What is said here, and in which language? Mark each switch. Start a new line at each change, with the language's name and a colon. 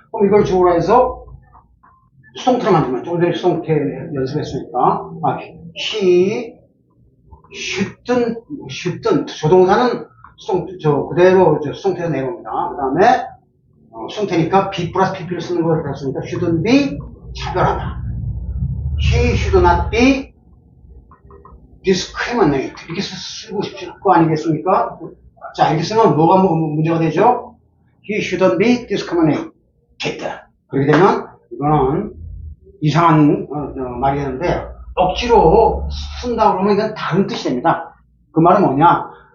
Korean: 그럼 이걸 주어로 해서 수동태를 만들면 조금 전에 수동태 연습했으니까
English: he shouldn't
Korean: 조동사는 그대로 수동태에서 내려옵니다. 그 다음에 수동태니까 be 플러스 pp를 쓰는 걸 배웠으니까
English: shouldn't be
Korean: 차별하다.
English: He should not be discriminate.
Korean: 이렇게 쓰고 싶지 않고 아니겠습니까? 자, 이렇게 쓰면 뭐가 문제가 되죠?
English: He shouldn't be discriminate. get.
Korean: 그렇게 되면 이거는 이상한 말이 되는데 억지로 쓴다 그러면 이건 다른 뜻이 됩니다. 그 말은 뭐냐?